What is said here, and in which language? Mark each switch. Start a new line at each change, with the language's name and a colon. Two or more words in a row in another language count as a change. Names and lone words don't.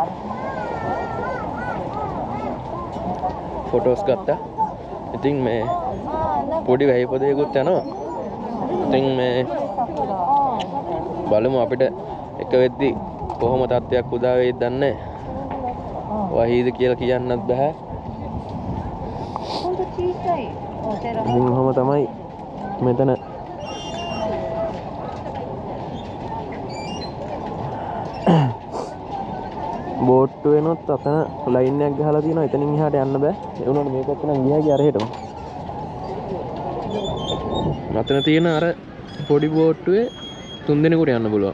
Sinhala: ෆොටෝස් ගත්තා. ඉතින් මේ පොඩි වැහි පොදයකුත් යනවා. ඉතින් මේ බලමු අපිට එක වෙද්දි කොහොම තත්ත්වයක් උදා වෙයිද දන්නේ නැහැ. වහීද කියලා කියන්නත් බෑ.
Japanese: ほんと小さいお寺。
Sinhala: ඉතින් ඔහොම තමයි මෙතන බෝට්ටු වෙනොත් අතන ලයින් එකක් ගහලා තියෙනවා. එතනින් එහාට යන්න බෑ. ඒ වුණාට මේක එක්ක නම් ගියා ගියා අර හෙටම. අතන තියෙන අර පොඩි බෝට්ටුවේ 3 දිනකට යන්න පුළුවන්.